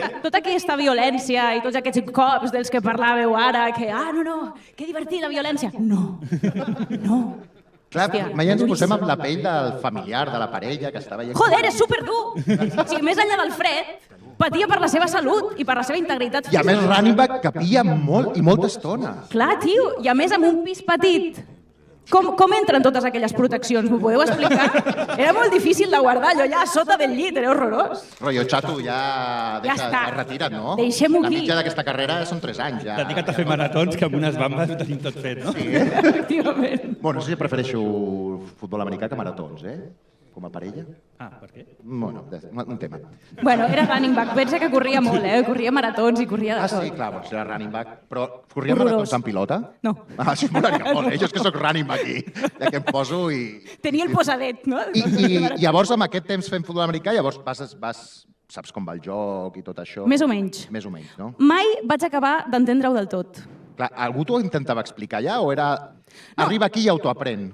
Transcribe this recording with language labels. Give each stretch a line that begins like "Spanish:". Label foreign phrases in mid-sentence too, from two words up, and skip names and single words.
Catalan: Tota aquesta violència i tots aquests cops dels que parlàveu ara, que, no, que divertit la violència. No. Clar, mai ens posem amb la pell del familiar, de la parella, que estava allà... Joder, és superdur! Sí, més enllà del fred, patia per la seva salut i per la seva integritat I física. a més,
English: running back
Catalan: capia molt i molta estona. Clar, tio, i a més amb un pis petit. Com entren totes aquelles proteccions? M'ho podeu explicar? Era molt difícil de guardar, allò allà a sota del llit, era horrorós. Rotllo, xato, ja està. retira't, no? Deixem-ho aquí. La mitja d'aquesta carrera són 3 anys, ja. Dedica't a fer maratons, que amb unes bambes ho tenim tot fet, no? Sí, Efectivament. Bueno, no sé si prefereixo futbol americà que maratons, com a parella. Per què? Bueno, un tema. Bueno, era
English: running back,
Catalan: pensa que corria molt, corria maratons i corria de tot. Sí, clar, doncs era
English: running back,
Catalan: però corria Horrorós. maratons en pilota? No. Això m'agradaria molt, Jo és que sóc
English: running back
Catalan: aquí, ja que em poso i... Tenia el posadet, no? I llavors, amb aquest temps fent futbol americà, llavors saps com va el joc i tot això? Més o menys. Més o menys, no? Mai vaig acabar d'entendre-ho del tot. Clar, algú t'ho intentava explicar ja o era... Arriba aquí i ja t'ho aprèn?